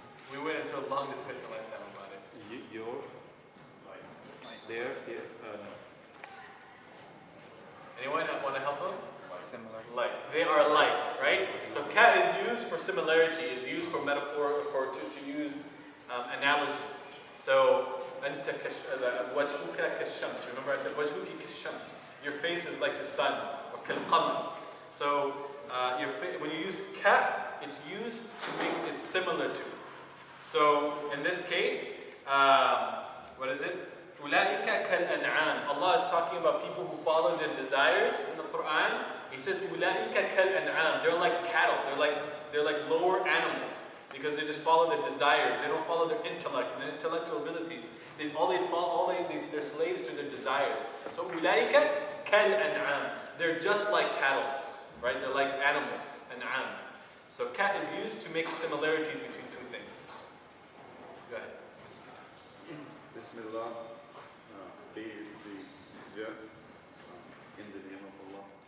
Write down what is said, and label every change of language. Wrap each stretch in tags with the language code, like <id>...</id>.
<en>We went into a long discussion last time about it. Your, there, Anyone want to help them? Similar. Like, they are like, right? So ka is used for similarity, is used for metaphor, to use analogy.</en> <ar>So, أنت وجهك كالشمس.</ar> <en>Remember I said</en> <ar>وجهك كالشمس.</ar> <en>Your face is like the sun, or</en> <ar>كالقمر.</ar> <en>So, when you use ka, it's used to make it similar to. So, in this case, what is it?</en> <ar>أولئك كالأنعام.</ar> <en>Allah is talking about people who follow their desires in the Quran. He says</en> <ar>أولئك كالأنعام.</ar> <en>They're like cattle. They're like lower animals because they just follow their desires. They don't follow their intellect, their intellectual abilities. They're slaves to their desires.</en> <ar>So أولئك كالأنعام.</ar> <en>They're just like cattle, right? They're like animals, an'am. So ka is used to make similarities between two things. Go ahead. Bismillah. B is the jar in the name of Allah.</en>